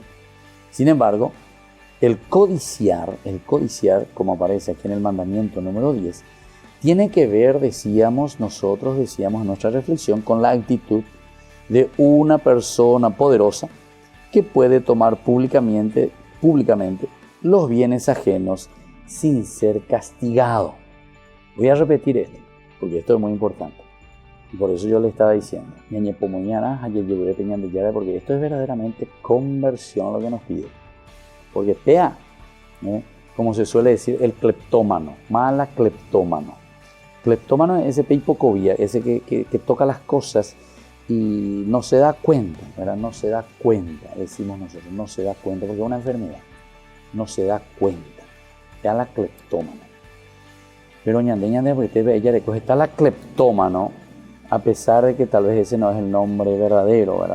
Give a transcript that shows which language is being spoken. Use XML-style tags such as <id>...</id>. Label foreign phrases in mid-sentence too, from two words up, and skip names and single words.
<es>Sin embargo, el codiciar, como aparece aquí en el mandamiento número 10, tiene que ver, decíamos en nuestra reflexión, con la actitud de una persona poderosa que puede tomar públicamente los bienes ajenos sin ser castigado. Voy a repetir esto, porque esto es muy importante. Y por eso yo le estaba diciendo, porque esto es verdaderamente conversión lo que nos pide. Porque pea, como se suele decir, el cleptómano, mala cleptómano. Cleptómano es ese peipocovia, ese que toca las cosas y no se da cuenta, ¿verdad? No se da cuenta, decimos nosotros, no se da cuenta, porque es una enfermedad. No se da cuenta. Ya la cleptómano. Pero ñande, porque ella le coge, está la cleptómano, a pesar de que tal vez ese no es el nombre verdadero, ¿verdad?</es>